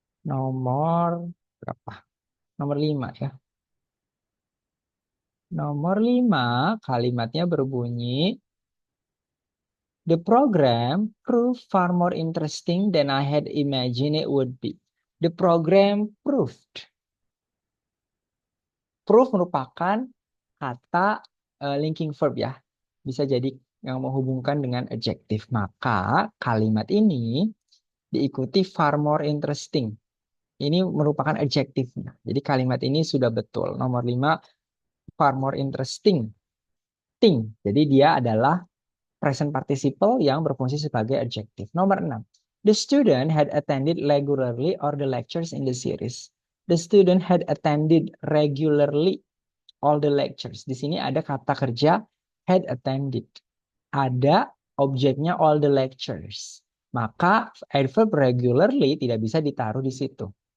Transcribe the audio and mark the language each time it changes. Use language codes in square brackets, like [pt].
[id] Nomor berapa? Nomor 5 ya. Nomor 5 kalimatnya berbunyi [en] the program proved far more interesting than I had imagined it would be. The program proved. [id] Prove merupakan kata linking verb ya. Bisa jadi yang menghubungkan dengan adjektif. Maka kalimat ini diikuti far more interesting. Ini merupakan adjektifnya. Jadi kalimat ini sudah betul. Nomor 5, [en] far more interesting. [id] Ting. Jadi dia adalah present participle yang berfungsi sebagai adjektif. Nomor 6. [en] The student had attended regularly all the lectures in the series. The student had attended regularly all the lectures. [id] Di sini ada kata kerja had attended. Ada objeknya all the lectures. Maka adverb regularly tidak bisa ditaruh di situ.